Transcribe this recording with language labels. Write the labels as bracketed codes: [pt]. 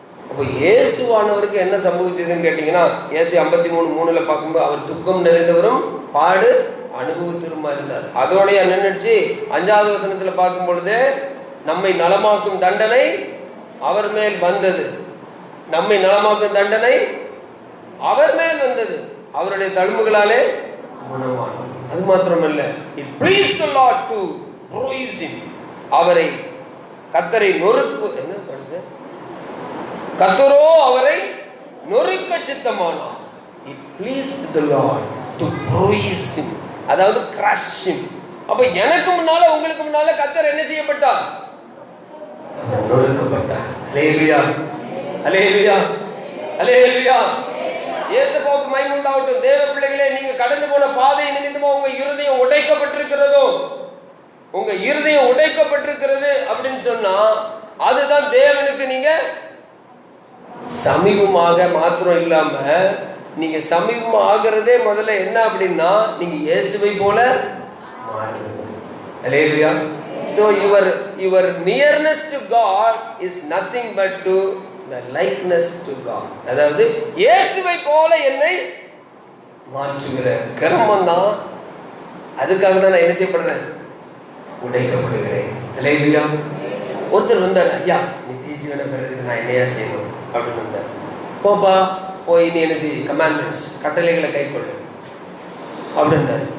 [ta] அப்போ இயேசுவானவருக்கு என்ன சம்பவிச்சதுன்னு கேட்டீங்கன்னா, இயேசு 53:3 பார்க்கும்போது அவர் துக்கம் நிறைந்தவரும் பாடு அனுபவத்திலுமா இருந்தார். அதோடைய நின்றுச்சு 5வது வசனத்துல பார்க்கும் பொழுது, நம்மை நலமாக்கும் தண்டனை அவர் மேல் வந்தது. நம்மை நலமாக்கும் தண்டனை அவர் மேல் வந்தது, அவருடைய தழும்புகளாலே குணமானார். அது மாத்திரமல்ல, [en] it pleased the Lord to bruise him. அவரை கர்த்தரை நொறுக்கு என்ன பண்ணுது, கர்த்தரோ அவரை நொறுக்க சித்தமானார். It pleased the Lord to bruise him, [ta] அதாவது [en] crush him. [ta] அப்ப எனக்கு முன்னால உங்களுக்கு முன்னால கர்த்தர் என்ன செய்யப்பட்டார்? நொறுக்கப்பட்டார். அல்லேலூயா, அல்லேலூயா, அல்லேலூயா. இயேசுவுக்கு மகிமை உண்டாகட்டும். தேவ பிள்ளைகளே, நீங்க கடந்து போன பாதை நிமித்தமா உங்க இருதயம் உடைக்கப்பட்டிருக்கிறதோ, உங்க இருதயம் உடைக்கப்பட்டிருக்கிறது அப்படின்னு சொன்னா, அதுதான் தேவனுக்கு நீங்க சமீபமாக மாத்திரம் இல்லாம, நீங்க சமீபமா ஆகிறதே முதல்ல என்ன அப்படின்னா, நீங்க இயேசுவை போல மாறுவீங்க. அல்லேலூயா. [en] So your nearness to God is nothing but to the likeness to God. [ta] அதாவது இயேசுவை போல என்னை மாற்றுகிற கர்மம் தான். அதுக்காக தான் நான் என்ன செய்யப்படுறேன்? உடைக்கப்படுகிறேன். அல்லேலூயா. ஒருத்தர் வந்தார், ஐயா நித்திய ஜீவனை பெறதுக்கு நான் என்னையா செய்யணும் அப்படின்னு வந்தார். போப்பா போய் நீ என்ன செய், கமாண்ட்மெண்ட்ஸ் கட்டளைகளை கை கொள்ளு அப்படின்னாரு.